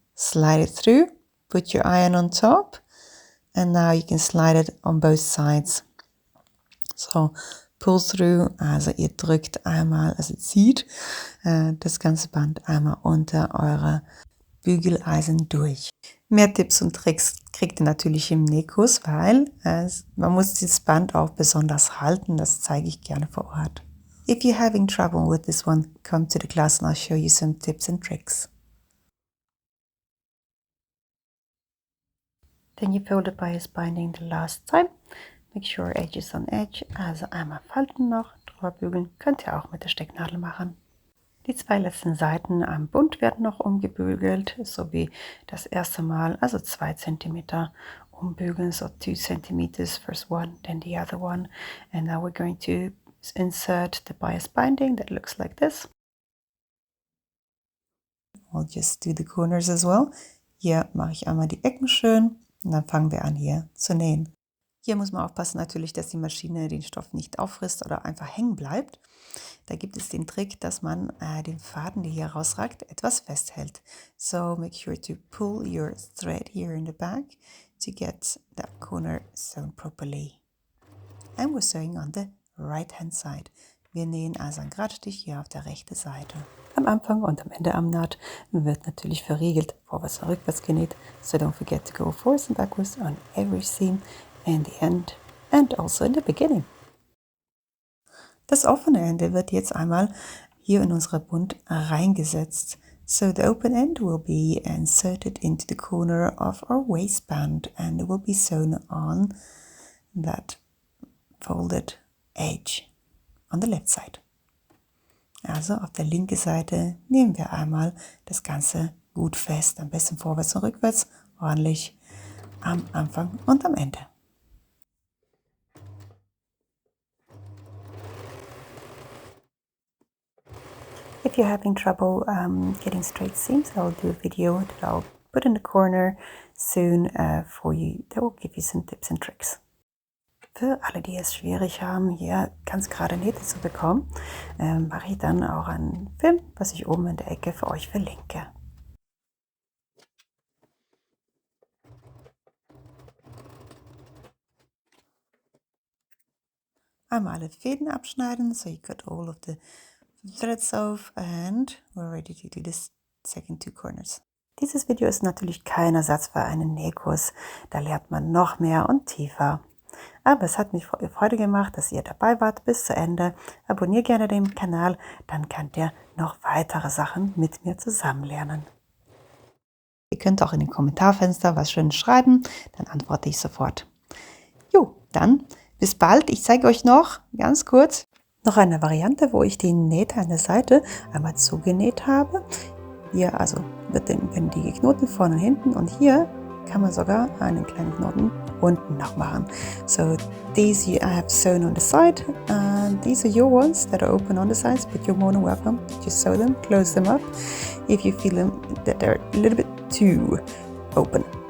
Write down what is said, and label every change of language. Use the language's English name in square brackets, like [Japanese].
[English] slide it through, put your iron on top, and now you can slide it on both sides. So pull through, [German] also ihr drückt einmal, also zieht das ganze Band einmal unter eure Bügeleisen durch. Mehr Tipps und Tricks kriegt ihr natürlich im Nähkurs, weil man muss dieses Band auch besonders halten, das zeige ich gerne vor Ort. [English] If you're having trouble with this one, come to the class and I'll show you some tips and tricks. Then you fold the bias binding the last time. Make sure edge is on edge, [German] also einmal falten noch, drüber bügeln, könnt ihr auch mit der Stecknadel machen. Die 2 letzten Seiten am Bund werden noch umgebügelt, so wie das erste Mal, also 2 cm umbügeln, so 2 cm, [English] first one, then the other one. And now we're going to insert the bias binding that looks like this. We'll just do the corners as well. [German] Hier mache ich einmal die Ecken schön und dann fangen wir an hier zu nähen. Hier muss man aufpassen natürlich, dass die Maschine den Stoff nicht auffrisst oder einfach hängen bleibt. Da gibt es den Trick, dass man den Faden, der hier rausragt, etwas festhält. [English] So make sure to pull your thread here in the back to get that corner sewn properly. And we're sewing on the right hand side. [German] Wir nähen also einen Gradstich hier auf der rechten Seite. Am Anfang und am Ende am Naht wird natürlich verriegelt, vorwärts und rückwärts genäht. [English] So don't forget to go forwards and backwards on every seam in the end and also in the beginning. [German] Das offene Ende wird jetzt einmal hier in unsere Bund reingesetzt. [English] So the open end will be inserted into the corner of our waistband and it will be sewn on that folded edge on the left side. [German] Also auf der linken Seite nehmen wir einmal das Ganze gut fest, am besten vorwärts und rückwärts, ordentlich am Anfang und am Ende. [English] If you're having trouble getting straight seams, I'll do a video that I'll put in the corner soon for you. That will give you some tips and tricks. [German] Für alle, die es schwierig haben, hier ganz gerade Nähte zu bekommen, mache ich dann auch einen Film, was ich oben in der Ecke für euch verlinke. Einmal alle Fäden abschneiden, [English] so you got all of the threads off and we're ready to do the second 2 corners. [German] Dieses Video ist natürlich kein Ersatz für einen Nähkurs, da lernt man noch mehr und tiefer. Aber es hat mich Freude gemacht, dass ihr dabei wart bis zu Ende. Abonniert gerne den Kanal, dann könnt ihr noch weitere Sachen mit mir zusammen lernen. Ihr könnt auch in den Kommentarfenster was Schönes schreiben, dann antworte ich sofort. Jo, dann bis bald. Ich zeige euch noch ganz kurz noch eine Variante, wo ich die Nähte an der Seite einmal zugenäht habe. Hier also werden die geknotet vorne und hinten und hier kann man sogar einen kleinen Knoten unten noch machen. [English] So these I have sewn on the side and these are your ones that are open on the sides, but you're more than welcome. Just sew them, close them up if you feel them that they're a little bit too open.